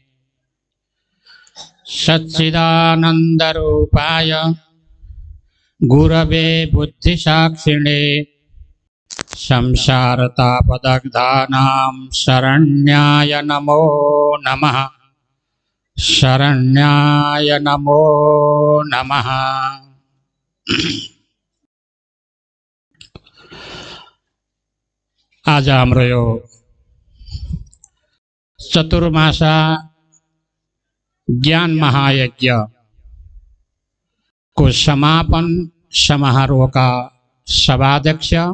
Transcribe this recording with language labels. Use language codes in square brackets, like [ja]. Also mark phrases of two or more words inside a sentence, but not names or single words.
[sa] सच्चिदानन्दरूपाय गुरवे बुद्धिसाक्षिणे संसारतापदग्धानां शरण्याय नमो नमः। शरण्याय नमो नमः। [ne] आज हाम्रो यो चतुर्मासा ज्ञान महायज्ञ को समापन समारोह का सभाध्यक्ष